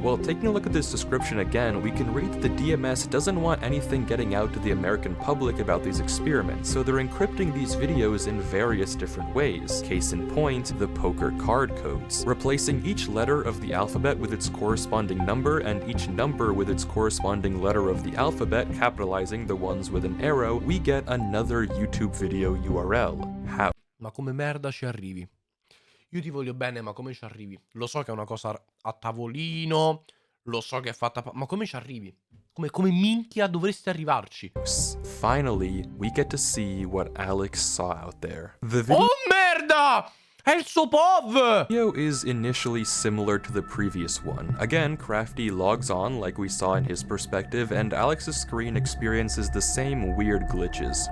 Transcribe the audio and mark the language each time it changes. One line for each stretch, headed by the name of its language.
English: Well, taking a look at this description again, we can read that the DMS doesn't want anything getting out to the American public about these experiments, so they're encrypting these videos in various different ways. Case in point, the poker card codes. Replacing each letter of the alphabet with its corresponding number and each number with its corresponding letter of the alphabet, capitalizing the ones with an arrow, we get another YouTube video URL. How?
Italian: Ma come merda ci arrivi? Io ti voglio bene, ma come ci arrivi? Lo so che è una cosa a tavolino, lo so che è fatta... ma come ci arrivi? Come minchia dovresti arrivarci?
English: Finally, we get to see what Alex saw out there. The video
Italian: Oh merda! È il suo POV!
English: is initially similar to the previous one. Again, Crafty logs on like we saw in his perspective, and Alex's screen experiences the same weird glitches.